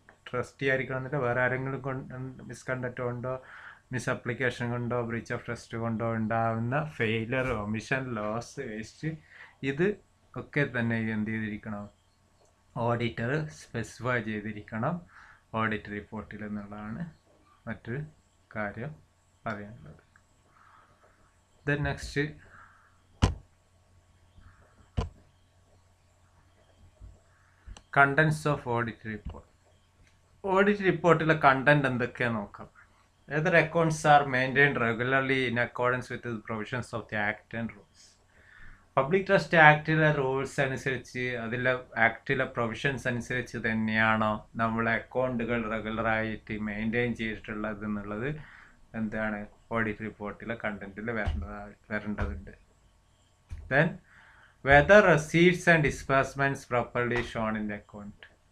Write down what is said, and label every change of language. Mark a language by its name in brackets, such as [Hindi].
[Malayalam] Trustee ആയിരിക്കണമെന്നില്ല, വേറെ ആരെങ്കിലും മിസ്കണ്ടക്ട് കൊണ്ടോ, മിസ് അപ്ലിക്കേഷൻ കൊണ്ടോ, ബ്രീച്ച് ഓഫ് ട്രസ്റ്റ് കൊണ്ടോ ഉണ്ടാകുന്ന ഫെയിലർ, ഒമിഷൻ, ലോസ്, വേസ്റ്റ്, ഇത് ഒക്കെ തന്നെ എന്ത് ചെയ്തിരിക്കണം, ഓഡിറ്റർ സ്പെസിഫൈ ചെയ്തിരിക്കണം ഓഡിറ്റ് റിപ്പോർട്ടിൽ എന്നുള്ളതാണ് മറ്റൊരു കാര്യം പറയാനുള്ളത്. [English] Then next contents of audit report. [Malayalam] Audit റിപ്പോർട്ടിലെ കണ്ടന്റ് എന്തൊക്കെയാണെന്ന് നോക്കാം. [English] Whether accounts are maintained regularly in accordance with the provisions of the Act and rules. [Malayalam] Public trust ആക്ടിലെ rules അനുസരിച്ച്, അതിലെ ആക്ടിലെ പ്രൊവിഷൻസ് അനുസരിച്ച് തന്നെയാണോ നമ്മളെ അക്കൗണ്ടുകൾ റെഗുലറായിട്ട് മെയിൻറ്റെയിൻ ചെയ്തിട്ടുള്ളത് എന്നുള്ളത് എന്താണ് ഓഡിറ്റ് റിപ്പോർട്ടിലെ കണ്ടന്റിൽ വരേണ്ടതുണ്ട്. [English] Then whether receipts and disbursements properly shown in the account.